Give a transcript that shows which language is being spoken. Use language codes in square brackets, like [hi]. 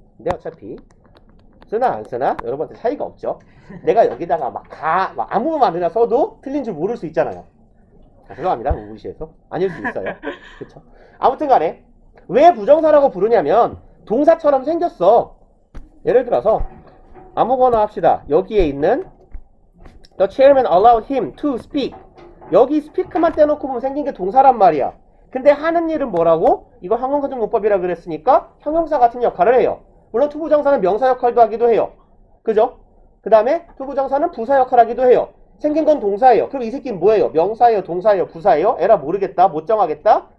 [ko] 근데 어차피 쓰나 안 쓰나 여러분한테 차이가 없죠. 내가 여기다가 막 아무만 그냥 써도 틀린 줄 모를 수 있잖아요. 죄송합니다. 우시에서 아닐 수 있어요. 그쵸? 아무튼 간에 왜 부정사라고 부르냐면 동사처럼 생겼어. 예를 들어서 아무거나 합시다. 여기에 있는 [en] The chairman allowed him to speak. [ko] 여기 speak만 떼놓고 보면 생긴 게 동사란 말이야. 근데 하는 일은 뭐라고? 이거 형용사정용법이라 그랬으니까 형용사 같은 역할을 해요. 물론 투부정사는 명사 역할도 하기도 해요. 그죠? 그 다음에 투부정사는 부사 역할 하기도 해요. 생긴 건 동사예요. 그럼 이 새끼는 뭐예요? 명사예요? 동사예요? 부사예요? 에라 모르겠다. 못 정하겠다.